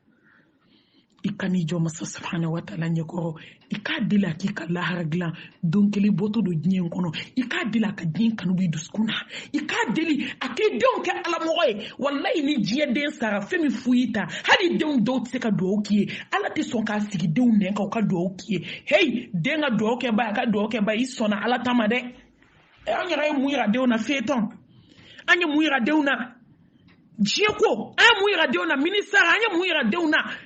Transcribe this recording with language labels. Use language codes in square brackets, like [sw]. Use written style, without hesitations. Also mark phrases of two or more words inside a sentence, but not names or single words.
[bm] i ka n'i jɔ masa [ar] سبحانه وتعالى [bm] ɲɛkɔrɔ i k'a deli a k'i ka lahara dilan don kelen bɔtɔ don diɲɛ kɔnɔ i k'a deli a ka diɲɛ kanu b'i dusukun na i k'a deli a k'i denw kɛ alamɔgɔ ye wallahi ni diɲɛ den sara fɛn min fu y'i ta hali denw dɔw tɛ se ka duwawu k'i ye ala tɛ sɔn k'a sigi denw nɛn kan u ka duwawu k'i ye hey den ka duwawu kɛ ba a ka duwawu kɛ ba i sɔnna ala ta ma dɛ an yɛrɛ ye mun yira denw na fɛtɔn an ye mun yira denw na diɲɛ ko an ye mun yira denw na ministère an ye mun yira denw na